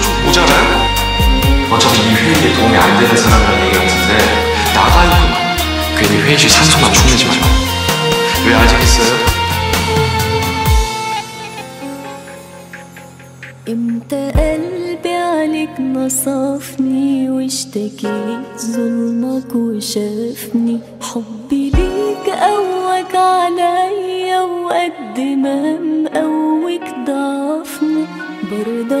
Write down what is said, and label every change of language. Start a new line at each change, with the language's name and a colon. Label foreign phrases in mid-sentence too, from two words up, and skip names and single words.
Korean: 뭔지 알아요? 어차피 이 회의에 도움이 안 되는 사람이라는 얘기 같은데 나가요 그만. 괜히 회의실 산소만 축내지 말고. 왜 아직 있어요?
Arabic: امتى قلبي عليك نصفني واشتكيت ظلمك وشافني حبي ليك قواك عليا وقد ما مقويك ضعفني برضى